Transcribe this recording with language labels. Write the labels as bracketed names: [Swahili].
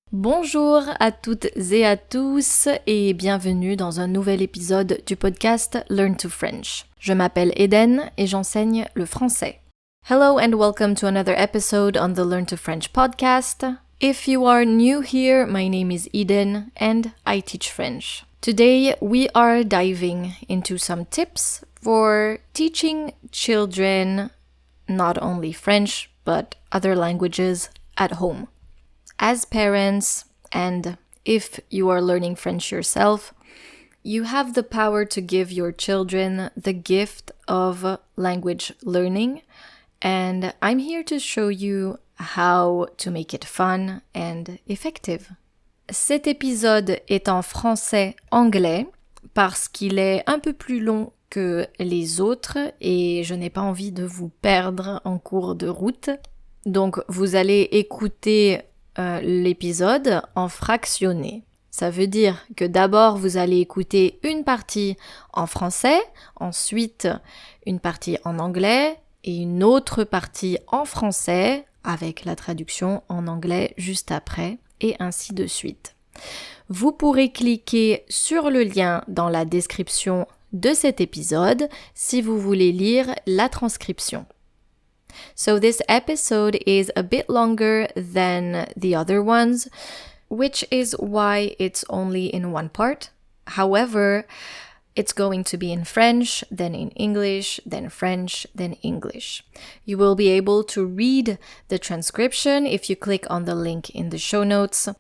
[French] Bonjour à toutes et à tous et bienvenue dans un nouvel épisode du podcast Learn to French. Je m'appelle Eden et j'enseigne le français. [English] Hello and welcome to another episode on the Learn to French podcast. If you are new here, my name is Eden and I teach French. Today we are diving into some tips for teaching children not only French but other languages at home. As parents, and if you are learning French yourself, you have the power to give your children the gift of language learning, and I'm here to show you how to make it fun and effective. [French] Cet épisode est en français-anglais parce qu'il est un peu plus long que les autres et je n'ai pas envie de vous perdre en cours de route. Donc vous allez écouter l'épisode en fractionné. Ça veut dire que d'abord vous allez écouter une partie en français, ensuite une partie en anglais et une autre partie en français avec la traduction en anglais juste après et ainsi de suite. Vous pourrez cliquer sur le lien dans la description de cet épisode si vous voulez lire la transcription. [English] So this episode is a bit longer than the other ones, which is why it's only in one part. However, it's going to be in French, then in English, then French, then English. You will be able to read the transcription if you click on the link in the show notes.